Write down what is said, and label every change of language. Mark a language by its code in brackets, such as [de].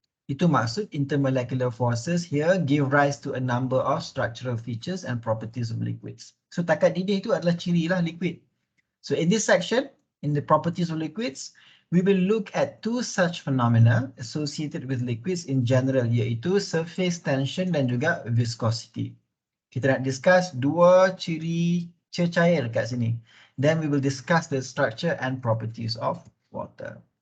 [en] Itu maksud intermolecular forces here give rise to a number of structural features and properties of liquids. [ms] So takat didih itu adalah ciri lah liquid. [en] So in this section, in the properties of liquids, we will look at 2 such phenomena associated with liquids in general, iaitu surface tension dan juga viscosity. [ms] Kita nak discuss 2 ciri cecair kat sini. [en] Then we will discuss the structure and properties of water.